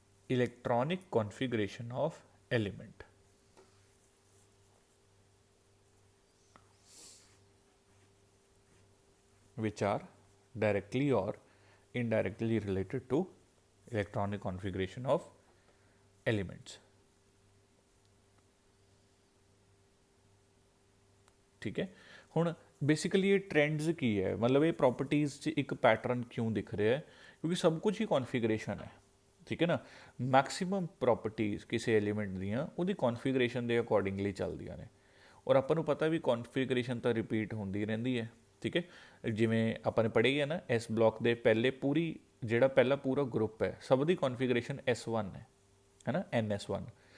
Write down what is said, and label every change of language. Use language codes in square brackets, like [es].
[en] electronic configuration of element, which are directly or indirectly related to electronic configuration of elements. [hi] ठीक है, [pa] ਹੁਣ [hi] basically ये trends की है, मतलब ये प्रॉपर्टीज़ 'ਚ एक पैटर्न क्यों दिख रहा है, क्योंकि सब कुछ ही कॉन्फिगरेशन है। ठीक है ना, मैक्सिमम प्रॉपर्टीज़ किसी एलीमेंट [pa] ਦੀਆਂ ਉਹਦੀ ਕੌਨਫੀਗਰੇਸ਼ਨ ਦੇ ਅਕੋਰਡਿੰਗਲੀ ਚੱਲਦੀਆਂ ਨੇ, ਔਰ ਆਪਾਂ ਨੂੰ ਪਤਾ ਵੀ ਕੌਨਫੀਗਰੇਸ਼ਨ ਤਾਂ ਰਿਪੀਟ ਹੁੰਦੀ ਰਹਿੰਦੀ ਹੈ। ਠੀਕ ਹੈ, ਜਿਵੇਂ ਆਪਾਂ ਨੇ ਪੜ੍ਹੀ ਹੈ ਨਾ, ਇਸ ਬਲੌਕ ਦੇ ਪਹਿਲੇ ਪੂਰੀ ਜਿਹੜਾ ਪਹਿਲਾ ਪੂਰਾ ਗਰੁੱਪ ਹੈ ਸਭ ਦੀ ਕੌਨਫੀਗਰੇਸ਼ਨ S1 ਹੈ ਨਾ, NS1।